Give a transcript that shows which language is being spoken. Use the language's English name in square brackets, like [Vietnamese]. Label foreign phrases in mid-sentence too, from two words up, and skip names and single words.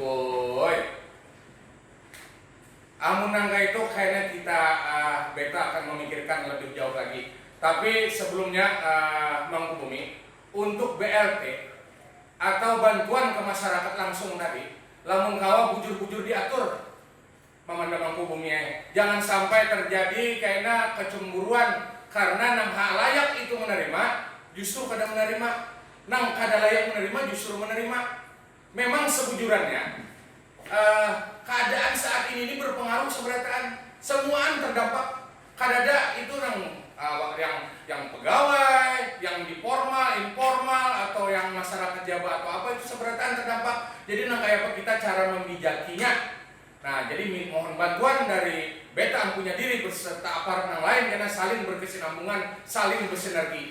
[Banjar] Amun nangga itu kayaknya kita beta akan memikirkan lebih jauh lagi. [Indonesian] Tapi sebelumnya Mangkubumi, untuk BLT atau bantuan ke masyarakat langsung tadi, [Banjar] lamun kawa bujur-bujur diatur Mamanda Mangkubumi. Jangan sampai terjadi kayaknya kecemburuan karena nang layak itu menerima justru kada menerima, nang kada layak menerima justru menerima. Memang sebujurannya keadaan saat ini berpengaruh seberataan, semuaan terdampak. Kadada itu yang pegawai, yang di formal, informal, atau yang masyarakat jabat atau apa itu seberataan terdampak. Jadi nang kayak apa kita cara membijakinya. Nah, jadi mohon bantuan dari beta punya diri beserta aparat yang lain karena saling berkesinambungan, saling bersinergi.